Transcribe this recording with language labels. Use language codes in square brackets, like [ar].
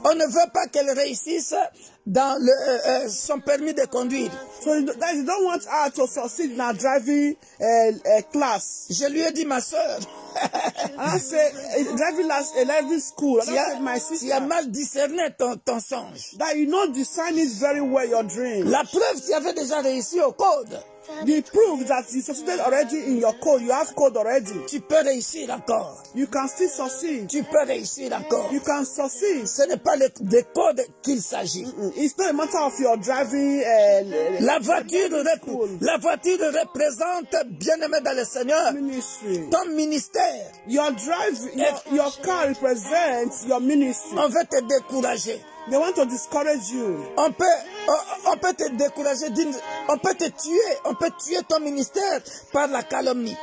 [fr] on ne veut pas qu'elle réussisse dans son permis de conduire. [en] So you don't want her to succeed in her driving class. [fr] Je lui ai dit, ma soeur, [en] I said, driving school. I said, my sister, [fr] tu as mal discerné ton songe. [en] That you not discern it very well, your dream. [fr] La preuve, tu avais déjà réussi au code. [en] The proof that you succeeded already in your code, you have code already. [fr] Tu peux réussir encore. [en] You can still succeed. [fr] Tu peux réussir encore. [en] You can succeed. [fr] Ce n'est pas de code qu'il s'agit. [en] It's not a matter of your driving. [fr] La voiture représente, bien-aimé dans le Seigneur, [en] ministry. [fr] Ton ministère. [en] Your car represents your ministry. [fr] On veut te décourager. [en] They want to discourage you. [fr] On peut te décourager, on peut tuer ton ministère par la calomnie.